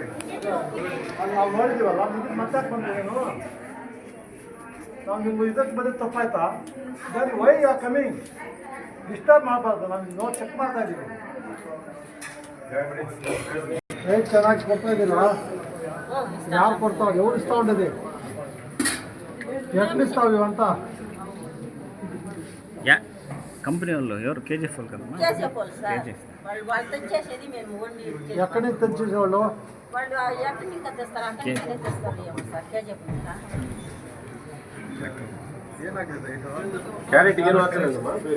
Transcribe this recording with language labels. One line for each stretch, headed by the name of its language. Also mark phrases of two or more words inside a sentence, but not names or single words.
Kannada: ನಾವು ನೋಡಿದ್ದೀವಲ್ಲ ಮತ್ತೆ ಬಂದೇನು ನಾವು ನಿಮ್ಗೆ ಇದಕ್ಕೆ ಬಂದಿದ್ದು ತಪ್ಪಾಯ್ತಾ
English: then why you are coming
Kannada: ಡಿಸ್ಟರ್ಬ್ ಮಾಡಬಾರ್ದು ನಾವು ನೋಡಿ ಚೆಕ್ ಮಾಡ್ತಾ ಇದ್ದೀವಿ ರೇಟ್ ಚೆನ್ನಾಗಿ ಕೊಡ್ತಾ ಇದ್ದೀರಾ ಯಾರು ಕೊಡ್ತಾವೆ ಎವ್ರು ಇಸ್ಕೊಂಡಿದ್ದೀವಿ ಎಷ್ಟು ఇస్తావు ಅಂತ
Telugu: యా కంపెనీ వాళ్ళు ఎవరు కేజీఎఫ్ వాళ్ళు కదా వాళ్ళు తెచ్చేసేది మేము ఓన్లీ ఎక్కడి నుంచి తెచ్చేసేవాళ్ళు వాళ్ళు ఎక్కడి నుంచి తెస్తారు అంటే తెస్తారు సార్ కేజీఎఫ్
Kannada: ಕ್ಯಾರೆಟ್ ಏನು ಹಾಕ್ತಿರಲ್ಲಮ್ಮ